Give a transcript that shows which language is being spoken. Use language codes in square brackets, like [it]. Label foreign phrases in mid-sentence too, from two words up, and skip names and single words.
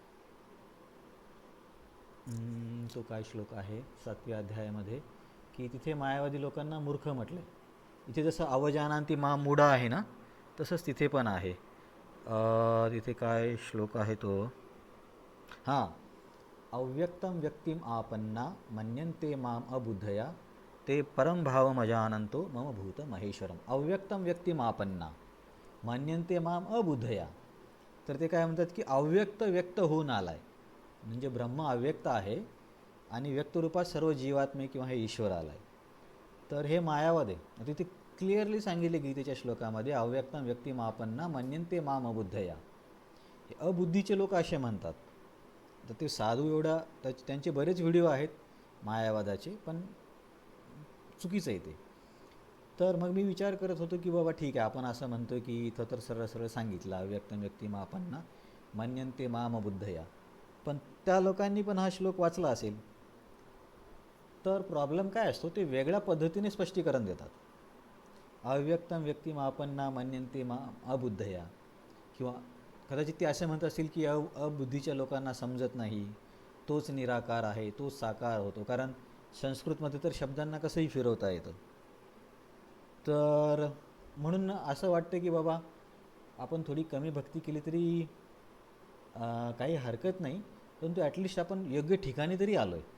[mr] तो काय श्लोक आहे 7व्या अध्यायामध्ये, की तिथे मायावादी लोकांना मूर्ख म्हटले. इथे जसं [sa] अवजानांती मा मूढा [mr] आहे ना, तसंच तिथे पण आहे. तिथे काय श्लोक आहे तो, हां, [sa] अव्यक्तं व्यक्तिम आपन्ना मन्यन्ते माम अबुद्धया, ते परम भावमजानंतो मम भूत महेश्वरम. अव्यक्तं व्यक्तिम आपन्ना मन्यन्ते माम अबुद्धया. [mr] तर ते काय म्हणतात की अव्यक्त व्यक्त होऊन आलाय, म्हणजे ब्रह्म अव्यक्त आहे आणि व्यक्तरूपात सर्व जीवात्मे किंवा हे ईश्वर आलाय. तर हे मायावाद आहे. तिथे क्लिअरली सांगितले गीतेच्या श्लोकामध्ये, [sa] अव्यक्तं व्यक्तिमापन्ना मन्यन्ते माम अबुद्धया. [mr] हे अबुद्धीचे लोक असे म्हणतात. तर ते साधू एवढा त्यांचे बरेच व्हिडिओ आहेत मायावादाचे, पण चुकीचं आहे ते. तर मग मी विचार करत होतो की बाबा ठीक आहे, आपण असं म्हणतो की इथं तर सरळ सरळ सांगितलं [sa] अव्यक्तं व्यक्तिमापन्ना मन्यन्ते माम अबुद्धया, [mr] पण त्या लोकांनी पण हा श्लोक वाचला असेल. तर प्रॉब्लेम काय असतो, ते वेगळ्या पद्धतीने स्पष्टीकरण देतात. [sa] अव्यक्तं व्यक्तिमापन्ना मन्यन्ते माम अबुद्धया, [mr] किंवा कदाचित ते असे म्हणत असतील की अबुद्धीच्या लोकांना समजत नाही, तोच निराकार आहे, तोच साकार होतो. कारण संस्कृतमध्ये तर शब्दांना कसंही फिरवता येतं. तर म्हणून असं वाटतं की बाबा आपण थोडी कमी भक्ती केली तरी काही हरकत नाही, परंतु ॲटलिस्ट आपण योग्य ठिकाणी तरी आलो आहे.